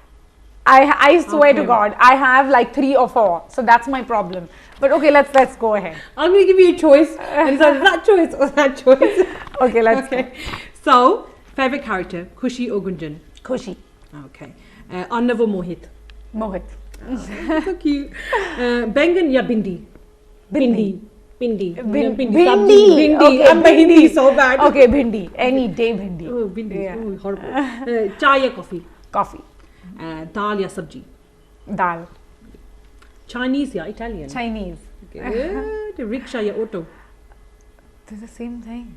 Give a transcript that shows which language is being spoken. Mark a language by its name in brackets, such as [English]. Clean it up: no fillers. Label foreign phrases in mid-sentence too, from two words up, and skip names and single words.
[English] I swear to God, I have like 3 or 4. So that's my problem. But okay, let's go ahead. I'm going to give you a choice, and it's that choice or that choice. Okay, let's go. So, favorite character, Khushi or Gunjan? Khushi. Okay. Arnav or Mohit? Mohit. So cute. [Hindi] Bengan ya Bindi? [English] Bindi. Bindi. Bindi. Okay, I'm Hindi so bad. Okay, Bindi. Any day Bindi. Oh, Bindi. Yeah. Oh, horrible. [Hindi] Chai ya [English] coffee? Coffee. [Hindi] Dal ya sabji? [English] Dal. Chinese ya Italian? Chinese. Good. Rickshaw ya auto? They're the same thing.